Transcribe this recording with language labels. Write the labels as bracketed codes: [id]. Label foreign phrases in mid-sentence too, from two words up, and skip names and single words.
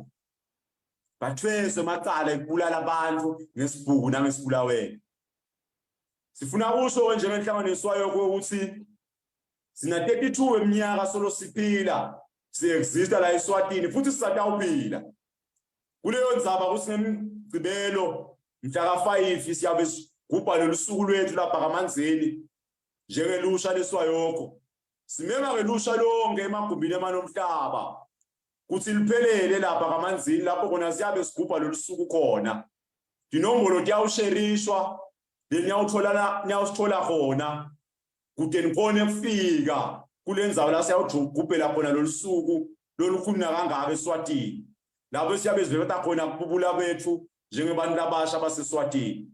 [ss] Bathwese macala ibulala abantu ngesibhuku nangesibulaweni. Sifuna usho njengenhlanganiswayo ukuthi sina 32 eminyaka solo siphila siexista la eSwatini futhi sisatawuphila. Kuleyo ndzaba kusinemgcibelo mhla ka5 siyabe sigubha losuku lwethu lapha kaManzini njengelusha leswayokho. Simema ngelusha lonke emagumbini emanomhlaba. Kuthi liphelele lapha kaManzini lapho khona siyabe sigubha losuku khona. Dinombolo tiyawusherishwa niyawuthola khona kude nikhona efika kulenzawo la siyawugubhela khona losuku lolukhuni kangaka eSwatini lapho siyabe sivetha khona kububula bethu njengebantu abasha baseSwatini.